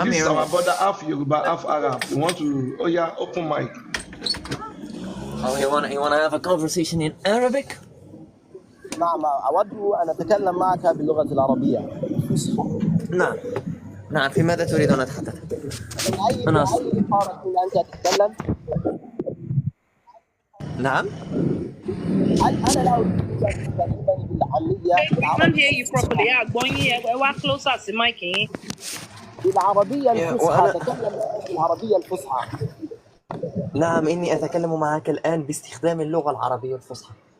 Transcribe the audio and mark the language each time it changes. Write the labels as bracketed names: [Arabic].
[English] This is our brother, half Yoruba, half Arab. You want to, open mic. Oh, you wanna have a conversation in Arabic? [Arabic] نعم أود أن أتكلم معك باللغة العربية. نعم في ماذا تريد أن أتحدث؟ أنا أنت تتكلم؟ نعم أنا لا أريد أن تكلمني بالعامية. [English] I can't hear you properly. Going here, we're closer to mic. [Arabic] بالعربية الفصحى أتكلم بالعربية الفصحى. نعم إني أتكلم معك الآن باستخدام اللغة العربية الفصحى.